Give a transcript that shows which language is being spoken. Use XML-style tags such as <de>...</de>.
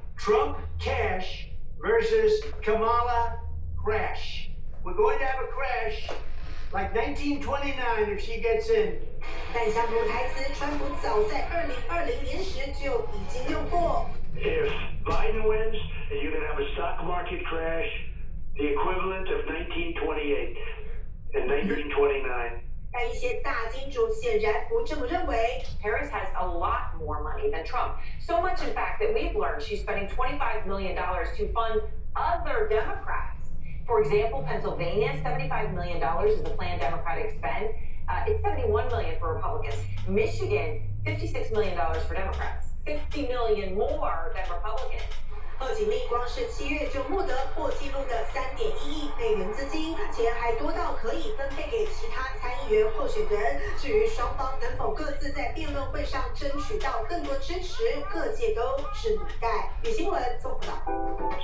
<en>Trump cash versus Kamala crash. We're going to have a crash like 1929 if she gets in.</en> <zh>但相同台词，川普早在2020年时就已经用过。</zh> <en>If Biden wins, you're going to have a stock market crash, the equivalent of 1928 and 1929.</en> <zh>但一些大金主显然不这么认为。</zh> <en>Harris has a lot more money than Trump. So much, in fact, that we've learned she's spending $25 million to fund other Democrats. For example, Pennsylvania, $75 million is the planned Democratic spend. It's $71 million for Republicans. Michigan, $56 million for Democrats. $50 million more than Republicans.</en> <zh>贺锦丽光是7月就募得破纪录的3.1亿美元资金，钱还多到可以分配给其他参议员候选人。至于双方能否各自在辩论会上争取到更多支持，各界都拭目以待。与新闻综合报道。</zh>